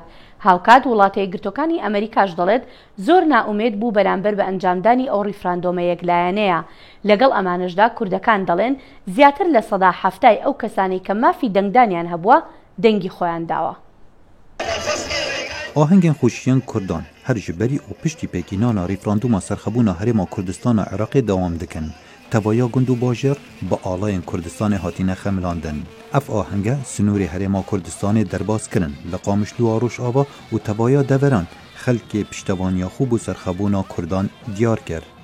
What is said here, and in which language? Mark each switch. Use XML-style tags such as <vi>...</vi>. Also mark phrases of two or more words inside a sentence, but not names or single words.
<ckb>هاوکات وڵاتە یەکگرتوەکانی ئەمریکاش دەڵێت زۆر نائومێد بوو بەرامبەر بە ئەنجامدانی ئەو ڕیفراندۆمە یەکلایەنەیە. لەگەڵ ئەمانەشدا کوردەکان دەڵێن زیاتر لە سەدا هەفتای ئەو کەسانی کە مافی دەنگدانیان هەبووە دەنگی خۆیان داوە.</ckb> <ku>ئاهەنگên خوشیان کوردان هەر ji berî û piştî pêkînana rîfrandûma serxebûna herêma Kurdistana Iraqê dewam dikin. Tevaya gund û bajêr bi alayên Kurdistanê hatine xemilandin. Ev ahenge sinûrê herêma Kurdistanê derbas kirin li Qamişlûa Rojava û tevaya deveran xelkê piştevaniya xwe bû serxebûna Kurdan diyar kir.</ku>